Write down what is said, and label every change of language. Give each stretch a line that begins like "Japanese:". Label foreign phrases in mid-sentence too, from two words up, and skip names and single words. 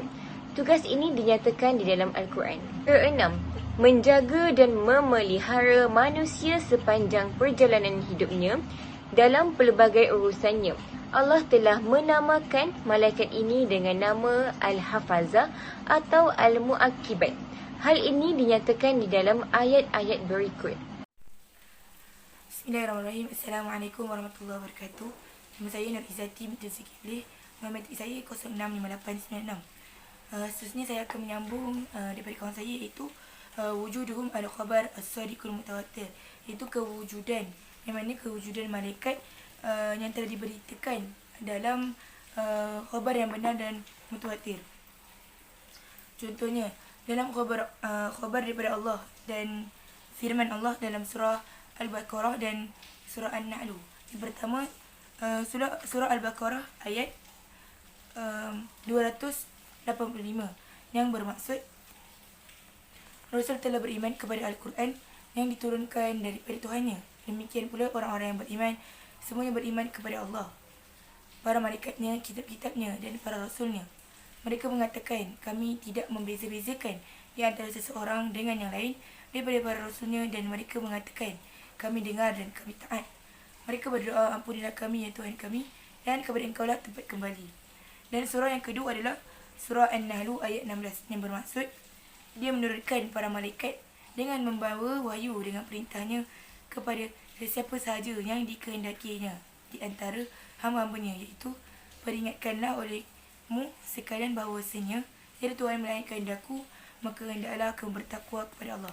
Malay: Tugas ini dinyatakan di dalam Al-Quran. Keenam, menjaga dan memelihara manusia sepanjang perjalanan hidupnya dalam pelbagai urusannya. Allah telah menamakan malaikat ini dengan nama Al-Hafazah atau Al-Mu'aqibat. Hal ini dinyatakan di dalam ayat-ayat berikut.
Arabic: بسم الله الرحمن الرحيم السلام عليكم ورحمة الله وبركاته.
Malay: Nama saya Nur Izzati binti Zulkifli. Nombor metrik saya 065896. Seterusnya saya akan menyambung daripada kawan saya, iaitu
Arabic: وجودهم الخبر الصادق المتواتر,
Malay: iaitu kewujudan, yang mana kewujudan malaikat yang telah diberitakan dalam khabar yang benar dan mutawatir. Contohnya dalam khabar daripada Allah dan firman Allah dalam surah Al-Baqarah dan surah An-Nahl. Yang pertama surah Al-Baqarah ayat 285 yang bermaksud Rasul telah beriman kepada Al-Quran yang diturunkan daripada Tuhannya. Demikian pula orang-orang yang beriman, semuanya beriman kepada Allah, para malaikatnya, kitab-kitabnya dan para rasulnya. Mereka mengatakan, kami tidak membeza-bezakan di antara seseorang dengan yang lain daripada para rasulnya, dan mereka mengatakan, kami dengar dan kami taat. Mereka berdoa, ampunilah kami ya Tuhan kami, dan kepada Engkau lah tempat kembali. Dan surah yang kedua adalah surah An-Nahl ayat 16 yang bermaksud dia menurunkan para malaikat dengan membawa wahyu dengan perintahnya kepada sesiapa sahaja yang dikehendakinya di antara hamba-hambanya, iaitu peringatkanlah olehmu sekalian bahawasanya tiada Tuhan melainkan kehendakku, maka hendaklah kamu bertakwa kepada Allah.